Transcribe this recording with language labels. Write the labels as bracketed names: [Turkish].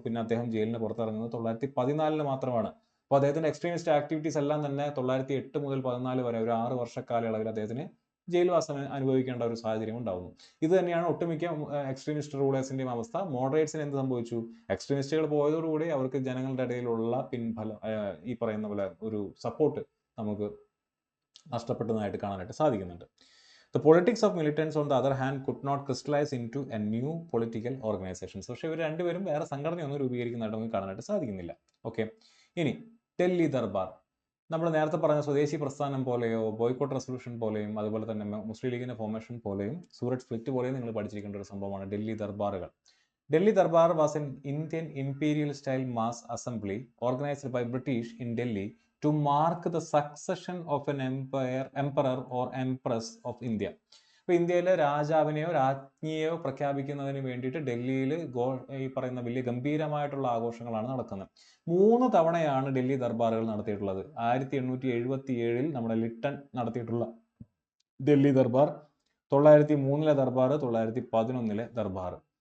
[Malayalam] പിന്നെ അദ്ദേഹം ജയിലിന് പുറത്തിറങ്ങുന്നത് 1914 മാത്രമാണ്. അപ്പോൾ അദ്ദേഹത്തിന്റെ എക്സ്ട്രീമിസ്റ്റ് ആക്ടിവിറ്റീസ് എല്ലാം തന്നെ 1908 മുതൽ 14 വരെ ഒരു 6 വർഷ കാലയളവിൽ അദ്ദേഹത്തിന് ജയിൽവാസം അനുഭവിക്കേണ്ട ഒരു സാഹചര്യം ഉണ്ടാവുന്നു. ഇത് തന്നെയാണ് ഒട്ടുമിക്ക എക്സ്ട്രീമിസ്റ്റ് റൂളേഴ്സിന്റെയും അവസ്ഥ. മോഡറേറ്റ്സിന് എന്ത് സംഭവിച്ചു? എക്സ്ട്രീമിസ്റ്റുകൾ പോയതോടുകൂടി അവർക്ക് ജനങ്ങളുടെ ഇടയിലുള്ള പിൻഫലം, ഈ പറയുന്ന പോലെ ഒരു സപ്പോർട്ട് നമുക്ക് നഷ്ടപ്പെട്ടതായിട്ട് കാണാനായിട്ട് സാധിക്കുന്നുണ്ട്. [English] The politics of militants on the other hand could not crystallize into a new political organization. [Malayalam] പക്ഷേ ഇവർ രണ്ടുപേരും വേറെ സംഘടനയൊന്നും രൂപീകരിക്കുന്നതായിട്ട് നമുക്ക് കാണാനായിട്ട് സാധിക്കുന്നില്ല. ഓക്കെ, ഇനി ഡൽഹി ദർബാർ. നമ്മൾ നേരത്തെ പറഞ്ഞ സ്വദേശി പ്രസ്ഥാനം പോലെയോ ബോയ്ക്കോട്ട് റെസൊല്യൂഷൻ പോലെയും അതുപോലെ തന്നെ മുസ്ലിം ലീഗിന്റെ ഫോർമേഷൻ പോലെയും സൂററ്റ് സ്പ്ലിറ്റ് പോലെയും നിങ്ങൾ പഠിച്ചിരിക്കേണ്ട ഒരു സംഭവമാണ് Delhi ദർബാറുകൾ. [English] Delhi Darbar was an Indian imperial-style mass assembly organized by British in Delhi to mark the succession of an emperor or empress of India. [Malayalam] അപ്പോൾ ഇന്ത്യയിലെ രാജാവിനെയോ രാജ്ഞിയെയോ പ്രഖ്യാപിക്കുന്നതിന് വേണ്ടിയിട്ട് ഡൽഹിയിൽ ഈ പറയുന്ന വലിയ ഗംഭീരമായിട്ടുള്ള ആഘോഷങ്ങളാണ് നടക്കുന്നത്. 3 തവണയാണ് ഡൽഹി ദർബാറുകൾ നടത്തിയിട്ടുള്ളത്. 1877 നമ്മുടെ ലിട്ടൺ നടത്തിയിട്ടുള്ള ഡൽഹി ദർബാർ, 903 ദർബാർ, 911 ദർബാർ.